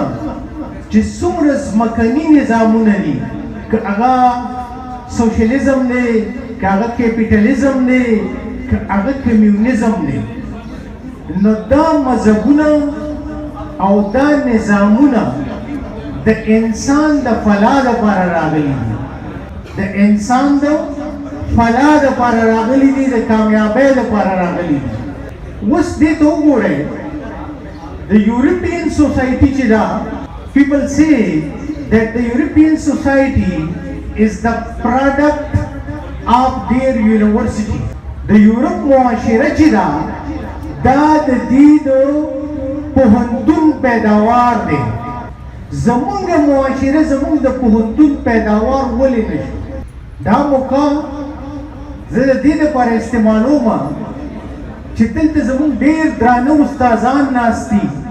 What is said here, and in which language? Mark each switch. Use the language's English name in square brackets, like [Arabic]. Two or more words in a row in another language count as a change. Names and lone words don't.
[Pashto] چې څومره ځمکني نظامونه دي که هغه سوشلیزم دی که هغه کیپیټلیزم دی که هغه کمیونیزم دی نو دا مذهبونه او دا نظامونه د انسان د فلاح لپاره راغلي دي د انسان د فلاح لپاره راغلي دي د کامیابۍ لپاره راغلي دي اوس دې ته وګورئ د [English] European society [Pashto] چې دا [English] people say that the European society is the product of their university [Pashto] د یورپ معاشره چې دا دا د دې د پوهنتون پیداوار دی زمونږ معاشره زمونږ د پوهنتون پیداوار ولې نشو دا موقع زه د دې لپاره استعمالوم چې دلته زمونږ ډېر درانه استادان ناست دي